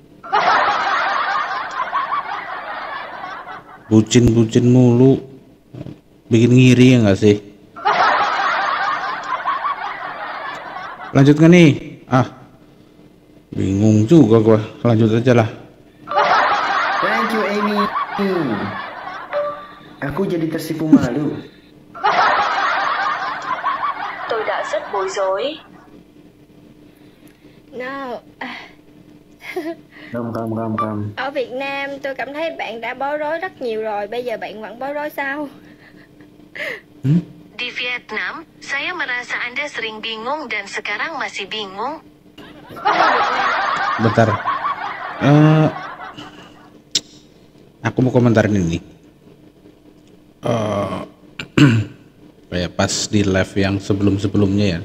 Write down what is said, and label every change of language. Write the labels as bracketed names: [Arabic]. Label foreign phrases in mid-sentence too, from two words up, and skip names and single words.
[Indonesian] Bucin-bucin mulu. Bikin ngiri ya enggak sih? Lanjut gak nih? Bingung juga gua. Lanjut aja lah. [English] Thank you Amy. [Indonesian] Aku jadi tersipu malu. [Vietnamese] Tôi đã rất bối rối. [English] No. Kam. [Vietnamese] Ở Việt Nam tôi cảm thấy bạn đã bối rối rất nhiều rồi, bây giờ bạn vẫn bối rối sao? [Indonesian] Di Vietnam, saya merasa Anda sering bingung dan sekarang masih bingung. Bentar. Aku mau komentarin ini. Kayak pas di live yang sebelum-sebelumnya ya.